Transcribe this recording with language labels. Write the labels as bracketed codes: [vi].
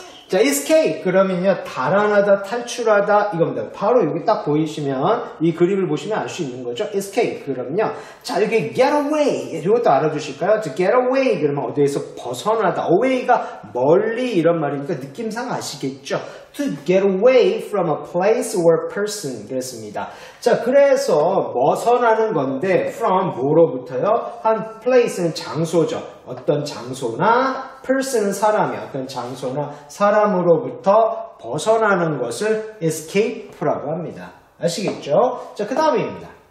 [ko] 자, escape 그러면요 달아나다 탈출하다 이겁니다. 바로 여기 딱 보이시면 이 그림을 보시면 알 수 있는 거죠. escape 그러면요 자 여기 get away 이것도 알아두실까요? get away 그러면 어디에서 벗어나다 away가 멀리 이런 말이니까 느낌상 아시겠죠? [en] to get away from a place or person [ko] 그랬습니다. 자 그래서 벗어나는 건데 from 뭐로부터요? 한 place는 장소죠. 어떤 장소나 person은 사람이 어떤 장소나 사람으로부터 벗어나는 것을 escape라고 합니다. 아시겠죠? 자, 그 다음입니다.